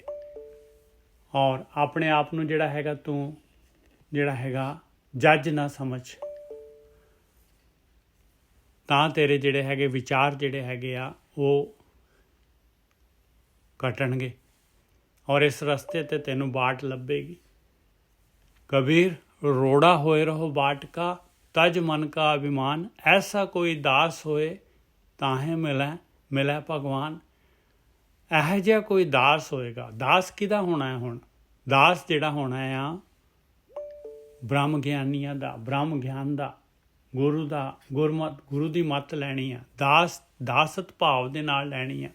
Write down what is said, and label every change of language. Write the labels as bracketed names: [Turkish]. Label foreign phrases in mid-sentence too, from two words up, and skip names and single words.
[Punjabi] ਔਰ ਆਪਣੇ ਆਪ ਨੂੰ ਜਿਹੜਾ ਹੈਗਾ ਤੂੰ ਜਿਹੜਾ ਹੈਗਾ ਜੱਜ ਨਾ ਸਮਝ, ਤਾਂ ਤੇਰੇ ਜਿਹੜੇ ਹੈਗੇ ਵਿਚਾਰ ਜਿਹੜੇ ਹੈਗੇ ਆ ਉਹ ਘਟਣਗੇ ਔਰ ਇਸ ਰਸਤੇ ਤੇ ਤੈਨੂੰ ਬਾਟ ਲੱਭੇਗੀ। [Hindi] कबीर रोड़ा होए रहो बाट का तज मन का अभिमान, ऐसा कोई दास होए ताहे मिले भगवान। [Punjabi] ਇਹੋ ਜਿਹਾ ਕੋਈ ਦਾਸ ਹੋਏਗਾ। ਦਾਸ ਕਿਹਦਾ ਹੋਣਾ ਹੈ? ਹੁਣ ਦਾਸ ਜਿਹੜਾ ਹੋਣਾ ਆ ਬ੍ਰਹਮ ਗਿਆਨੀਆਂ ਦਾ, ਬ੍ਰਹਮ ਗਿਆਨ ਦਾ, ਗੁਰੂ ਦਾ, ਗੁਰੂ ਦੀ ਮੱਤ ਲੈਣੀ ਆ। ਦਾਸਤ ਭਾਵ ਦੇ ਨਾਲ ਲੈਣੀ ਆ।